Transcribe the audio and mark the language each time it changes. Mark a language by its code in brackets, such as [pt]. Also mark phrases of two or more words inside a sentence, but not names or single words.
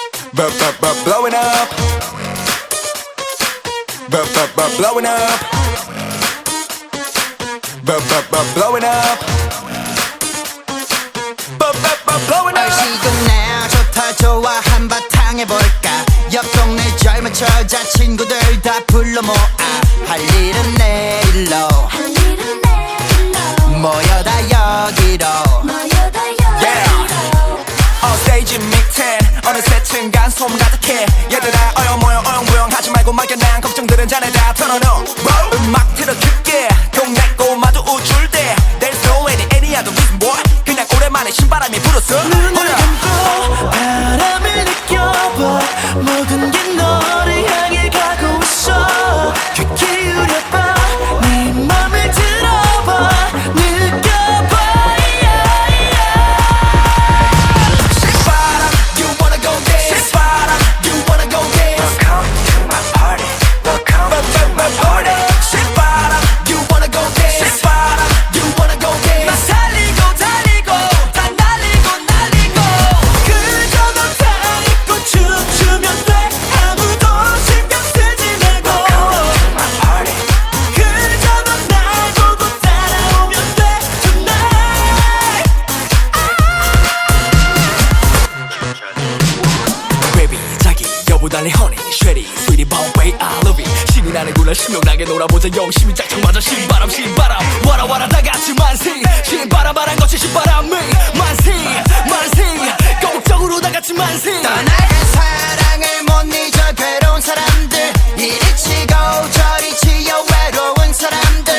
[en] Blowing up. Blowing up. Blowing up. Blowing up. [ko] 날씨도 now 좋다 좋아 한바탕 해볼까. 옆 동네 젊은 여자친구들 다 불러 모아. 할 일은 내일로 모여다 여기로. 스테이지 밑에 어느새 층간 소음 가득해. 얘들아 어영모영 어영부영 하지 말고 막연한 걱정들은 자네 다 털어놓어. 음악 틀어 깊게 동네 꼬마도 우쭐 때 [en] There's no any other reason boy. [ko] 그냥 오랜만에 신바람이 불었어. 눈을 감고 바람을 느껴봐. 모든 게 너를 향해 가고 있어. 귀 기울여봐. 네 맘을 들어봐. 느껴봐. [en] 신바람 you wanna go dance. 신바람 you wanna go dance. Welcome to my party. Welcome to my party. 신바람 you wanna go dance. 신바람 you wanna go dance. [ko] 나 살리고 달리고 다 날리고 날리고. 그저 너 다 입고 춤추면 돼. 아무도 신경 쓰지 말고. [en] Welcome to my party. [ko] 그저 넌 날 보고 따라오면 돼. [en] Tonight. Baby [ko] 자기 여보 달리 [en] honey shady sweetie bombay I love it. [ko] 신이 나는구나 신명나게 놀아보자 영심이 짝짝 맞아. 신바람 신바람 와라 와라 다 같이 만세. 신바람 바람 거친 신바람이 만세 만세. 거국적으로 다 같이 만세. 떠나간 사랑을 못 잊어 괴로운 사람들. 이리 치고 저리 치여 외로운 사람들.